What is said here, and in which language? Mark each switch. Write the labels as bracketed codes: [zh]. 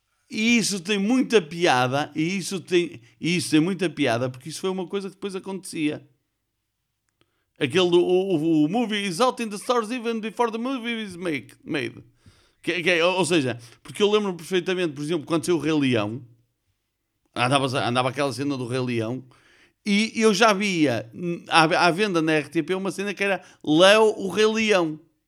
[pt] E isso tem muita piada. E isso tem muita piada, porque isso foi uma coisa que depois acontecia. Aquele o [en] movie is out in the stores even before the movie is made. [pt] Ou seja, porque eu lembro perfeitamente, por exemplo, quando saiu o Rei Leão, andava aquela cena do Rei Leão, e eu já via à venda na RTP uma cena que era Leo o Rei Leão.